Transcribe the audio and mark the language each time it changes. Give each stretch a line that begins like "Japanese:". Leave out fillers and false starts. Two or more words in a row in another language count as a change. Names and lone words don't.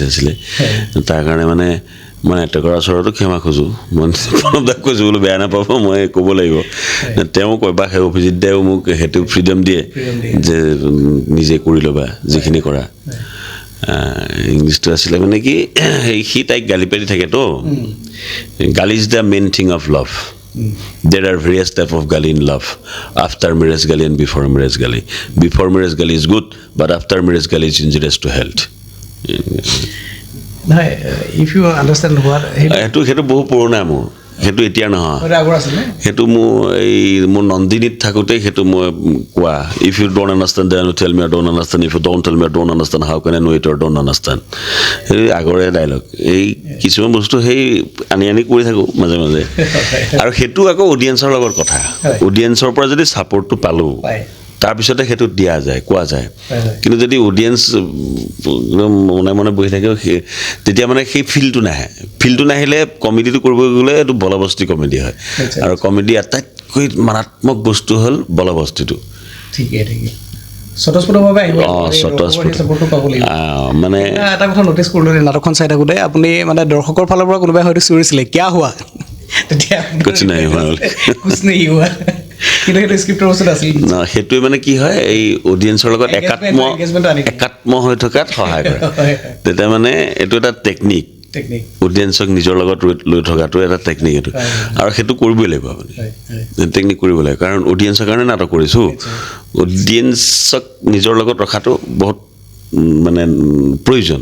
Assamese: আছিলে তাৰ কাৰণে মানে মই নাট্যকাৰৰ ওচৰতো ক্ষমা খোজোঁ মই প্ৰণৱদাক কৈছোঁ বোলো বেয়া নাপাব মই ক'ব লাগিব তেওঁ কয় বা সেই অভিজিৎ দায়েও মোক সেইটো ফ্ৰীডম দিয়ে যে নিজে কৰি ল'বা যিখিনি কৰা ইংলিছটো আছিলে মানে কি সি তাইক গালি পাৰি থাকেতো
English: gali is the main thing of love There are various types of gali in love. After marriage gali and before marriage gali. Before marriage gali is good, but after marriage gali is injurious to health. If you understand what
Assamese: সেইটো বহু পুৰণা মোৰ সেইটো এতিয়া নহয় সেইটো মোৰ নন্দিনীত থাকোঁতে সেইটো মই কোৱা
English: if you don't understand then you tell me I don't understand if you don't tell me I don't understand how can I know it or don't understand সেই
Assamese: আগৰে ডাইলগ এই কিছুমান বস্তু সেই আনি কৰি থাকোঁ মাজে মাজে আৰু সেইটো আকৌ অডিয়েঞ্চৰ লগত কথা অডিয়েঞ্চৰ পৰা যদি ছাপৰ্টটো পালোঁ তাৰপিছতে সেইটো দিয়া যায় কোৱা যায় কিন্তু যদি অডিয়েঞ্চ মনে বহি থাকে তেতিয়া মানে সেই ফিলটো নাহিলে কমেডিটো কৰিব গ'লে এইটো বলবস্তি কমেডি হয় আৰু কমেডি আটাইতকৈ মাৰাত্মক বস্তু হ'ল বলবস্তিটো মানে এটা কথা নটিচ কৰিলোঁ নাটকখন চাই থাকোঁতে আপুনি মানে দৰ্শকৰ ফালৰ পৰা কোনোবাই হয়তো চিঞৰিছিলে কিয়া হোৱা তেতিয়া
Hindi: कुछ नहीं हुआ कुछ नहीं हुआ
Assamese: কিন্তু সেইটো স্ক্ৰিপ্টৰ বস্তুত আছিল ন সেইটোৱে মানে কি হয় এই অডিয়েন্সৰ লগত একাত্ম হৈ থকাত সহায় কৰে তেতিয়া মানে এইটো এটা টেকনিক অডিয়েন্সক নিজৰ লগত লৈ থকাটো এটা টেকনিক এইটো আৰু সেইটো কৰিবই লাগিব আপুনি টেকনিক কৰিব লাগে কাৰণ অডিয়েন্সৰ কাৰণে নাটক কৰিছোঁ অডিয়েন্সক নিজৰ লগত ৰখাটো বহুত মানে প্ৰয়োজন